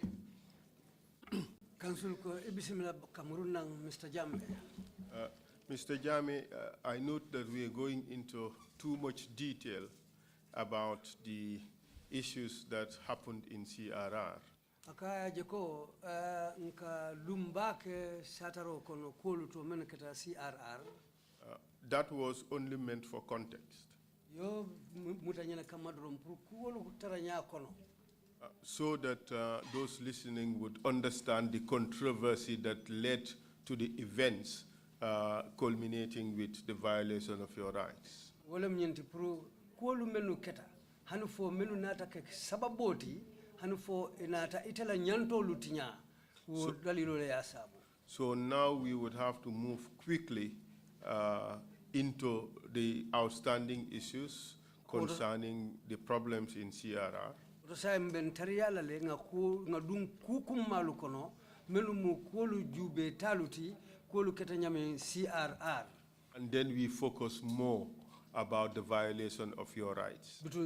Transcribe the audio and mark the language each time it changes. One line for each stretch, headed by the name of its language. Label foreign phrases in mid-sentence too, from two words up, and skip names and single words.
Mandingo: Council ko ibisimila Cameroon nang Mr. Jammeh. Mr.
English: Jammeh, I note that we are going into too much detail about the issues that happened in CRR.
Mandingo: Akaya jeko nka lumbake sataro kono kolu to meneketa CRR.
English: That was only meant for context.
Mandingo: Yo mutanyana kamadrom pour kolu taranya kono.
English: So that those listening would understand the controversy that led to the events culminating with the violation of your rights.
Mandingo: Wala mnyenti pour kolu menu keta hanu fo menu nata ke sababoti hanu fo inata itala nyanto lutinya wo dalilo le asabu.
English: So now we would have to move quickly into the outstanding issues concerning the problems in CRR. And then we focus more about the violation of your rights.